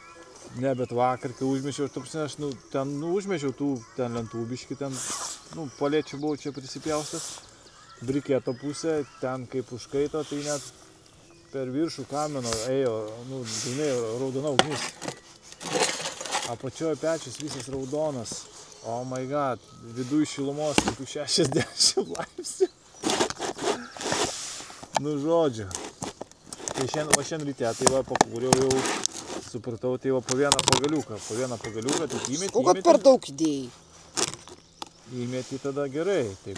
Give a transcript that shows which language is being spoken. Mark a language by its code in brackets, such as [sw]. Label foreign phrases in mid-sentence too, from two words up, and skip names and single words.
[lt] Ne, bet vakar, kai užmečiau, aš ten užmečiau tų ten lentų biški, ten, palėčių buvau čia prisipjaustas. Briketo pusė, ten kaip užkaito, tai net per viršų kamino ėjo, dainai raudona ugnis. Apačioje pečius visas raudonas. [en] Oh my god, [lt] viduj šilumos kokių 60 laipsnių. Nu žodžiu. Tai šiandien ryte, tai va pakūriau jau, supratau, tai va po vieną pagaliuką. Po vieną pagaliuką, tai įmeti. O kad per daug idėjai. Įmeti tada gerai, taip.